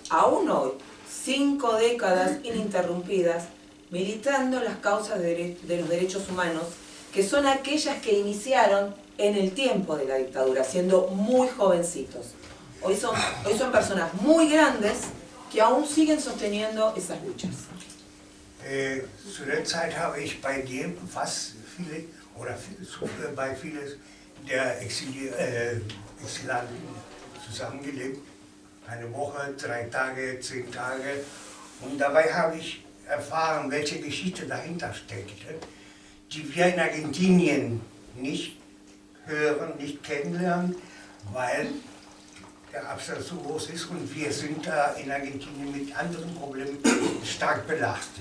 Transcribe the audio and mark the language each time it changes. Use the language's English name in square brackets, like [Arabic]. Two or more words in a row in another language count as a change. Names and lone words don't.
[Spanish] Aún hoy, 5 décadas ininterrumpidas, militando las causas de los derechos humanos, que son aquellas que iniciaron en el tiempo de la dictadura, siendo muy jovencitos. Hoy son personas muy grandes que aún siguen sosteniendo esas luchas. [German] Zu der Zeit habe ich bei dir fast viele, oder bei vielen der Exilanten zusammengelebt. Eine Woche, 3 Tage, 10 Tage. Und dabei habe ich erfahren, welche Geschichte dahinter steckte, die wir in Argentinien nicht hören, nicht kennenlernen, weil der Abstand so groß ist und wir sind da in Argentinien mit anderen Problemen stark belastet.